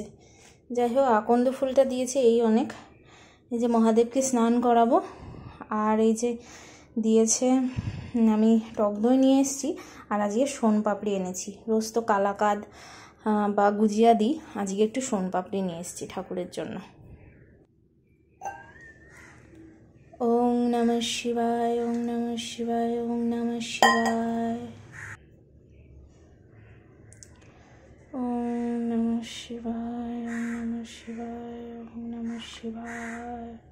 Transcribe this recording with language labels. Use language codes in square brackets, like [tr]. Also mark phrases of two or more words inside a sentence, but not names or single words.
[bn] যাই হোক, আকন্দ ফুলটা দিয়েছে এই অনেক। এই যে মহাদেবকে স্নান করাবো। আর এই যে দিয়েছে, আমি টক দই নিয়ে এসেছি, আর আজকে সোনপাপড়ি এনেছি। রোজ তো কালাকাদ বা গুজিয়া দিই, আজকে একটু সোনপাপড়ি নিয়ে এসেছি ঠাকুরের জন্য। [sa] ওং নমঃ শিবায়, ওং নমঃ শিবায়, ওং নমঃ শিবায়, ওং নমঃ শিবায়, ওং নমঃ শিবায়, ওং নমঃ শিবায়।